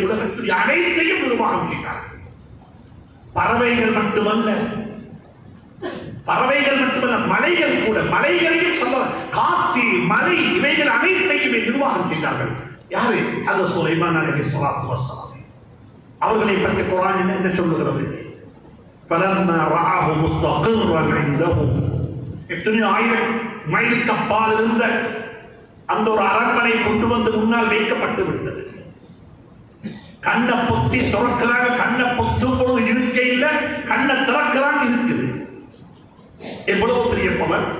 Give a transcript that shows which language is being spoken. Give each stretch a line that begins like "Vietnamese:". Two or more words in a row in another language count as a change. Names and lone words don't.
Tamil: உலகத்துடைய அனைத்தையும் நிர்வாகம் செய்தார்கள். பறவைகள் மட்டுமல்ல, மலைகள் கூட, மலைகளையும் சொல்ல, காத்து மலை இவைகள் அனைத்தையுமே நிர்வாகம் செய்தார்கள். யாரு? ஹஜ்ரத் சுலைமான்
Arabic: عليه الصلاة والسلام.
Tamil: அவர்களை பற்றி குர்ஆன் என்ன சொல்லுகிறது?
Arabic: فَلَمَّا رَآهُ مُسْتَقِرًّا عِندَهُ.
Tamil: எத்தனை ஆயிரம் மைலுக்கு அப்பால் இருந்த அந்த ஒரு அரண்மனை கொண்டு வந்து முன்னால் வைக்கப்பட்டு விட்டது. கண்ணை பொத்தி திறக்கிறாங்க, கண்ணை பொத்தும் பொழுது இருக்க இல்லை, கண்ணை திறக்கிறாங்க இருக்குது. எவ்வளவு பெரிய பவர்!